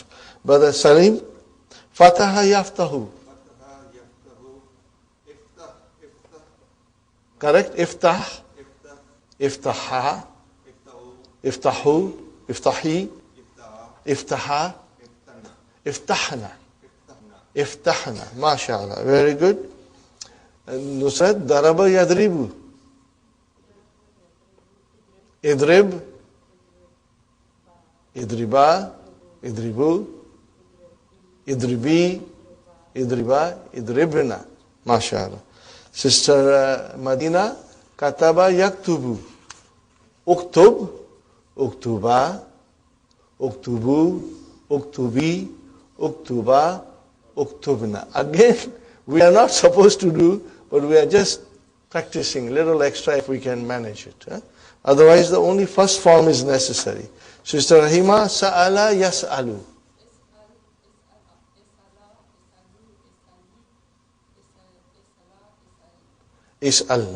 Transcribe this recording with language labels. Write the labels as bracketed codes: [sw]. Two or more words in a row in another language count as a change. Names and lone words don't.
[ar] Brother Salim, فتح يفتح. Correct? Iftah. افتحا. افتحوا. افتحي. افتحا. افتحن. Iftahna. [en] MashaAllah. Very good. [ar] Nusrat, ضرب يضرب. اضرب. اضربا. اضربوا. اضربي. اضربا. اضربن. MashaAllah. Sister Madinah, كتب يكتب. اكتب. اكتبا. اكتبوا. اكتبي. اكتبا. اكتبن. [en] Again, we are not supposed to do, but we are just practicing a little extra if we can manage it. Otherwise, the only first form is necessary. [ar] Sister Rahima, سأل يسأل. اسألن.